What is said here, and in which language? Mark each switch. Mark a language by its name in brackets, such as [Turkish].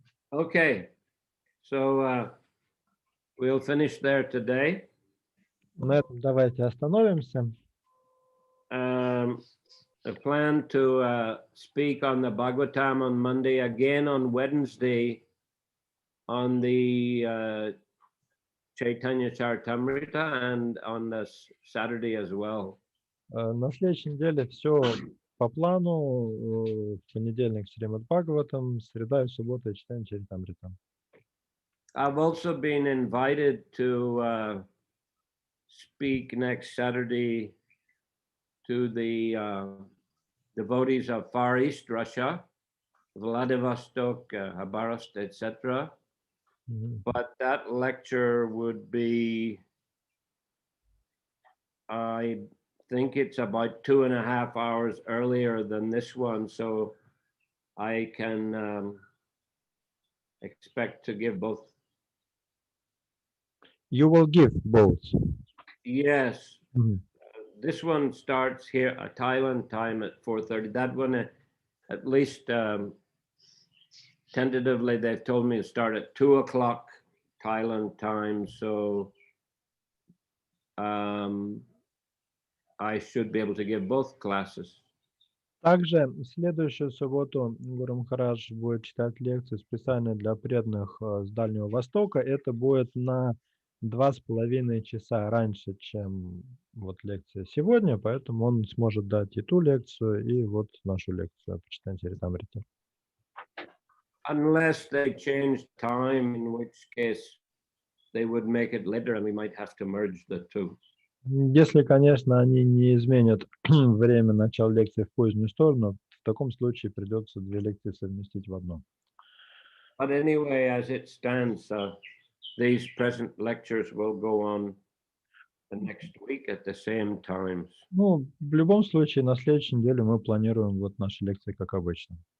[English] Okay, so we'll finish there today. [Russian] На этом давайте остановимся. [English] I plan to speak on the Bhagavatam on Monday, again on Wednesday, on the Chaitanya Charitamrita, and on the Saturday as well. [Russian] На следующей неделе все по плану. В понедельник Шримад Бхагаватам, среда и суббота читаем Чаритамрита. [English] I've also been invited to speak next Saturday to the devotees of Far East Russia, Vladivostok, Khabarovsk, etc. But that lecture would be, I think it's about 2.5 hours earlier than this one, so I can expect to give both. You will give both. Yes. This one starts here at Thailand time at 4:30. That one, at least tentatively, they've told me to start at 2 o'clock Thailand time. So I should be able to give both classes. [Russian] Также в следующую субботу Гуру Махарадж будет читать лекции, специальные для преданных с Дальнего Востока. Это будет на 2,5 часа раньше, чем вот лекция сегодня, поэтому он сможет дать и ту лекцию, и вот нашу лекцию по читанию Чаритамрити. [English] Unless they change time, in which case they would make it later and we might have to merge the two. [Russian] Если, конечно, они не изменят время начала лекции в позднюю сторону, в таком случае придется две лекции совместить в одну. [English] But anyway, as it stands, these present lectures will go on the next week at the same times. [Russian] Ну, в любом случае, на следующей неделе мы планируем вот наши лекции, как обычно.